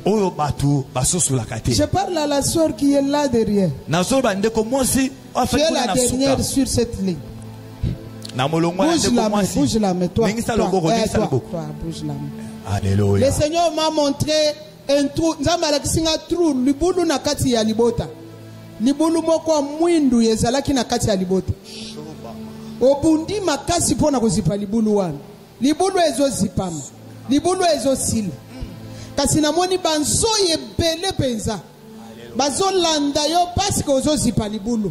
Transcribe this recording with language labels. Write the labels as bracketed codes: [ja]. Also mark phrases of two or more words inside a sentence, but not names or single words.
[fr] Je parle à la soeur qui est là derrière. Tu es la dernière sur cette ligne. Bouge la main, bouge la main. Toi, bouge la main. Alléluia. Le Seigneur m'a montré un trou. [ln] Libulu na kati ya libota. Libulu moko mwindu yezalaki na kati ya libota. Obundi makasi pona kuzipa libulu wana. Libulu ezo zipama. Libulu ezo sila. Kasi namoni banzo yebele penza. Bazo landa yo [fr] parce que [ln] ozo zipa libulu.